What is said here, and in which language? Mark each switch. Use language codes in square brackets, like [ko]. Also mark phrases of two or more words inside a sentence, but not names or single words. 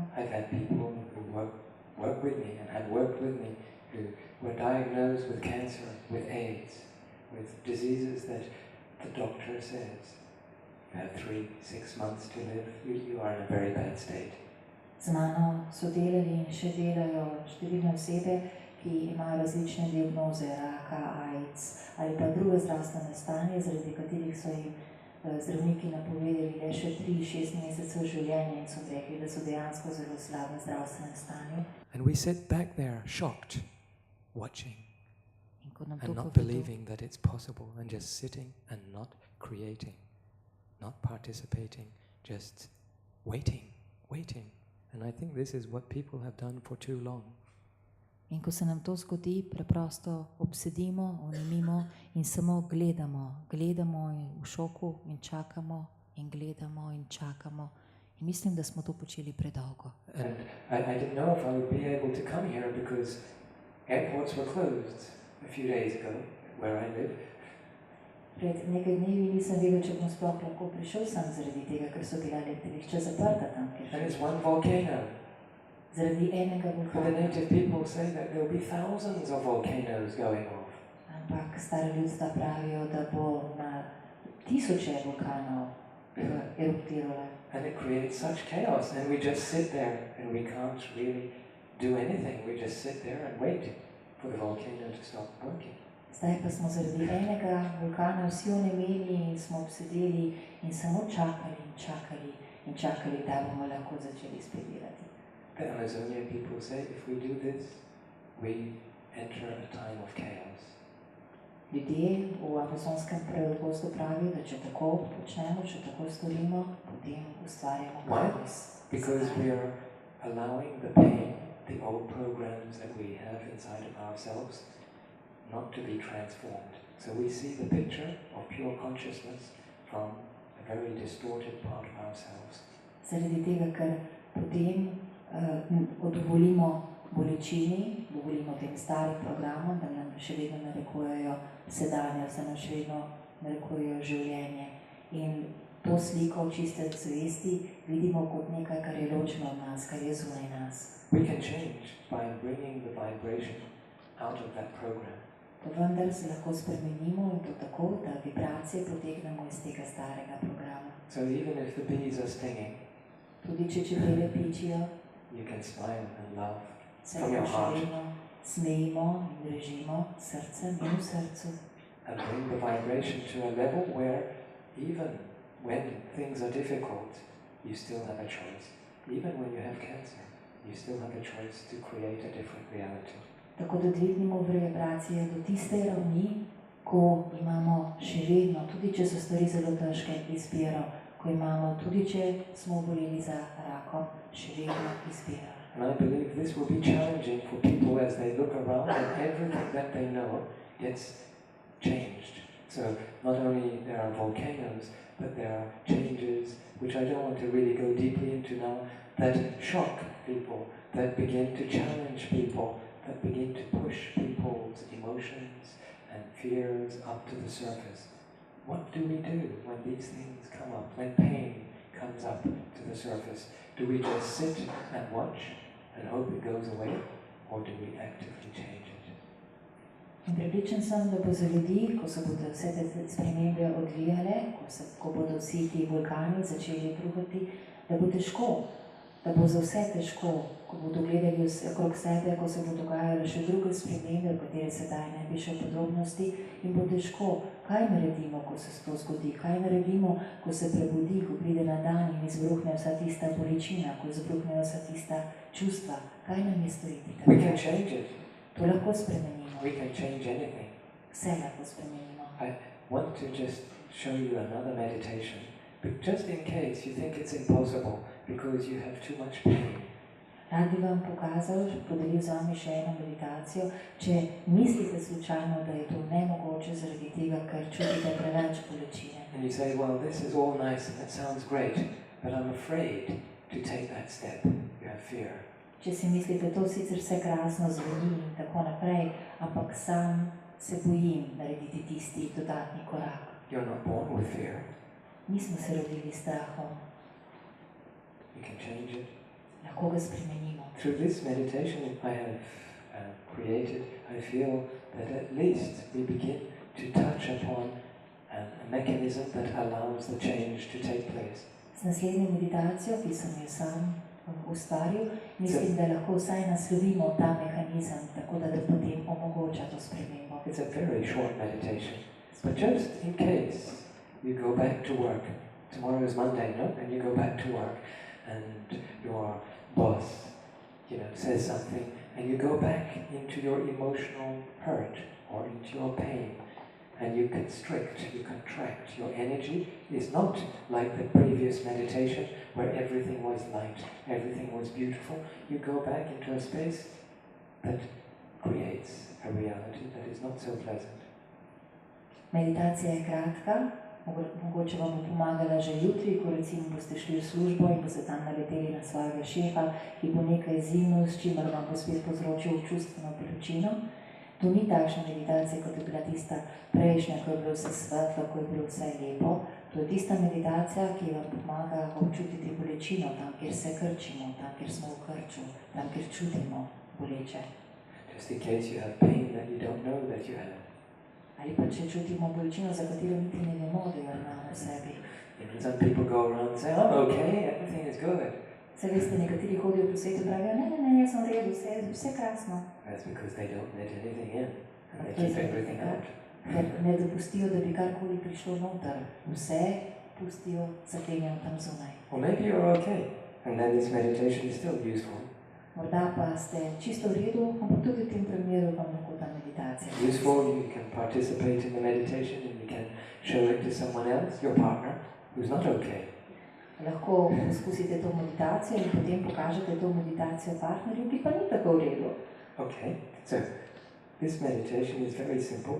[en] I've had people who work with me and had worked with me who were diagnosed with cancer, with AIDS, with diseases that the doctor says, you have 3-6 months to live, you are in a very bad state. [sl] z mano so delali in še delajo številne osebe, ki imajo različne diagnoze, raka, AIDS ali pa druge zdravstvene stanje, zaradi katerih so jim zdravniki napovedali le še 3-6 mesecev življenja in so rekli, da so dejansko zelo slabem zdravstvenem stanju. [en] And we sit back there shocked, watching [sl] In ko nam to [en] and not [sl] povedo, [en] believing that it's possible and just sitting and not creating, not participating, just waiting. And I think this is what people have done for too long. [sl] in ko se nam to zgodi, preprosto obsedimo, onemimo in samo gledamo in v šoku in čakamo in gledamo in čakamo. In mislim, da smo to počeli predolgo. [en] And I didn't know if I would be able to come here because airports were closed a few days ago where I live. [sl] Pred nekaj dnevi nisem vedel, če bom sploh lahko prišel sem zaradi tega, ker so bila letališča zaprta tam, [en] And it's one volcano. [sl] zaradi enega [en] But the [sl] vulkana. [en] native people say that there will be thousands of volcanoes going off. [sl] Ampak stara ljudstva pravijo, da bo na tisoče vulkanov eruptiralo. [en] And it creates such chaos. And we just sit there and we can't really do anything. We just sit there and wait for the volcano to stop working. [sl] Zdaj pa smo zaradi enega vulkana vsi onemeli in smo obsedeli in samo čakali, da bomo lahko začeli spet delati. [en] The Amazonian people say if we do this, we enter a time of chaos. [sl] Ljudje v amazonskem predgostu pravijo, da če tako počnemo, če tako storimo, potem ustvarjamo [en] Why? [sl] kaos. [en] Because we are allowing the pain, the old programs that we have inside of ourselves, not to be transformed. So we see the picture of pure consciousness from a very distorted part of ourselves. [sl] Zaradi tega, ker potem dovolimo bolečini, dovolimo tem starim programom, da nam še vedno narekujejo sedanjost, da nam še vedno narekujejo življenje. In to sliko čiste zavesti vidimo kot nekaj, kar je ločeno od nas, kar je zunaj nas. [en] We can change by bringing the vibration out of that program. [sl] To vendar se lahko spremenimo in to tako, da vibracije potegnemo iz tega starega programa. [en] So even if the bees are stinging, [sl] Tudi če čebele pičijo, [en] you can smile and laugh [sl] se [en] from your [sl] lahko še [en] heart [sl] vedno smejimo in režimo srcem in v srcu. [en] and bring the vibration to a level where even when things are difficult, you still have a choice. Even when you have cancer, you still have a choice to create a different reality. [sl] Tako da dvignemo vibracije do tiste ravni, ko imamo še vedno, tudi če so stvari zelo težke, izbiro, ko imamo, tudi če smo oboleli za rakom, še vedno izbiro. [en] And I believe this will be challenging for people as they look around and everything that they know gets changed. So not only there are volcanoes, but there are changes, which I don't want to really go deeply into now, that shock people, that begin to challenge people, that begin to push people's emotions and fears up to the surface. What do we do when these things come up, when pain comes up to the surface? Do we just sit and watch and hope it goes away, or do we actively change it? [sl] In prepričan sem, da bo za ljudi, ko se bodo vse te spremembe odvijale, ko bodo vsi ti vulkani začeli bruhati, da bo težko, da bo za vse težko, ko bodo gledali okrog sebe, ko se bo dogajale še druge spremembe, v katere sedaj ne bi še podrobnosti, in bo težko, kaj naredimo, ko se to zgodi, kaj naredimo, ko se prebudi, ko pride na dan in izbruhne vsa tista bolečina, ko izbruhnejo vsa tista čustva, kaj nam je storiti? [en] We can change it. [sl] To lahko spremenimo. [en] We can change anything. [sl] Vse lahko spremenimo. [en] I want to just show you another meditation, but just in case you think it's impossible because you have too much pain. [sl] Rad bi vam pokazal, podelil z vami še eno meditacijo, če mislite slučajno, da je to nemogoče zaradi tega, ker čutite preveč bolečine. [en] And you say, well, this is all nice and that sounds great, but I'm afraid to take that step. You have fear. [sl] Če si mislite, to sicer vse krasno zveni in tako naprej, ampak sam se bojim narediti tisti dodatni korak. [en] You're not born with fear. [sl] Nismo se rodili s strahom. [en] You can change it. [sl] Lahko ga spremenimo. [en] Through this meditation I have created, I feel that at least we begin to touch upon a mechanism that allows the change to take place. [sl] Z naslednjo meditacijo, ki sem jo sam ustvaril, mislim, da lahko vsaj naslovimo ta mehanizem, tako da potem omogoča to spremembo. [en] It's a very short meditation, but just in case you go back to work, tomorrow is Monday, no? And you go back to work and your boss, says something, and you go back into your emotional hurt or into your pain, and you constrict, you contract. Your energy is not like the previous meditation where everything was light, everything was beautiful. You go back into a space that creates a reality that is not so pleasant. [sl] Meditacija je kratka, mogoče vam bo pomagala že jutri, ko recimo boste šli v službo in boste tam naleteli na svojega šefa, ki bo nekaj zimno, s čimer vam bo spet povzročil čustveno bolečino. To ni takšna meditacija, kot je bila tista prejšnja, ko je bilo vse svetlo, ko je bilo vse lepo. To je tista meditacija, ki vam pomaga občutiti bolečino tam, kjer se krčimo, tam, kjer smo v krču, tam, kjer čutimo boleče. [en] Just in case you have pain that you don't know that you have. [sl] Ali pa če čutimo bolečino, za katero niti ne vemo, da jo imamo v sebi. [en] Some people go around and say, I'm okay, everything is good. [sl] Se veste, nekateri hodijo po svetu in pravijo, ne, jaz sem v redu, vse krasno. [en] That's because they don't let anything in, and they keep everything out. [sl] Ker ne dopustijo, da bi karkoli prišlo noter. Vse pustijo, zaklenjajo tam zunaj. [en] Or maybe you're okay, and then this meditation is still useful. [sl] Morda pa ste čisto v redu, ampak tudi v tem primeru vam lahko ta meditacija. [en] Useful, you can participate in the meditation and you can show it to someone else, your partner, who's not okay. [sl] Lahko poskusite to meditacijo in potem pokažete to meditacijo partnerju, ki pa ni tako v redu. [en] Okay, so this meditation is very simple.